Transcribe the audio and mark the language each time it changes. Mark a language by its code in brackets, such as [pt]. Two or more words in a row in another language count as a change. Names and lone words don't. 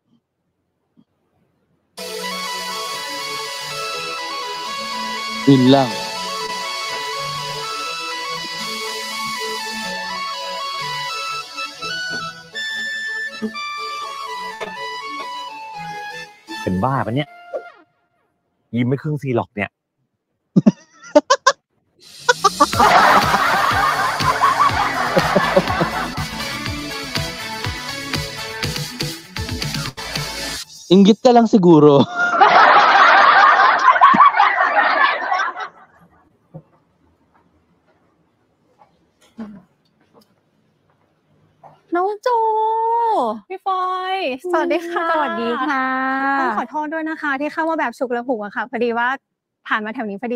[tl] Yun lang. [th] เป็นบ้าปะเนี่ย ยิ้มไม่ครึ่งซีหรอกเนี่ย [tl] Inggit ka lang siguro. [th] น้องโจ พี่ฟอยสวัสดีค่ะ สวัสดีค่ะ ต้องขอโทษด้วยนะคะ ที่เข้ามาแบบฉุกละหุกอะค่ะพอดีว่าผ่านมาแถวนี้พอดี